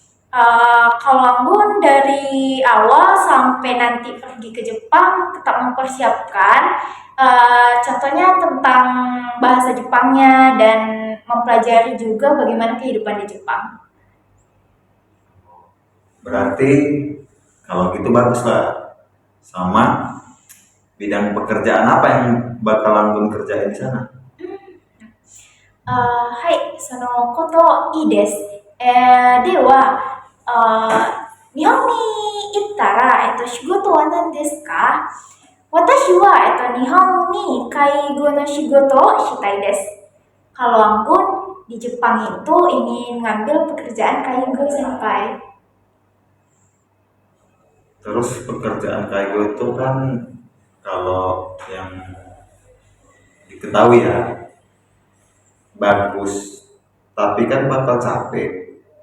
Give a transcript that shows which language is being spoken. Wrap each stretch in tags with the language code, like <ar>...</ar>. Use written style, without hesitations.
<id>Kalau Anggun dari awal sampai nanti pergi ke Jepang tetap mempersiapkan, contohnya tentang bahasa Jepangnya dan mempelajari juga bagaimana kehidupan di Jepang. Berarti kalau gitu bagus lah. Sama bidang pekerjaan apa yang bakal Anggun kerjain di sana?</id> <ja>はい、そのこといいです。では、日本に行ったら、仕事は何ですか? 私は、日本に介護の仕事をしたいです。</ja> <id>Kalau Anggun di Jepang itu ingin ngambil pekerjaan kaigo senpai. Terus pekerjaan kaigo itu kan kalau yang diketahui ya bagus, tapi kan bakal capek.</id>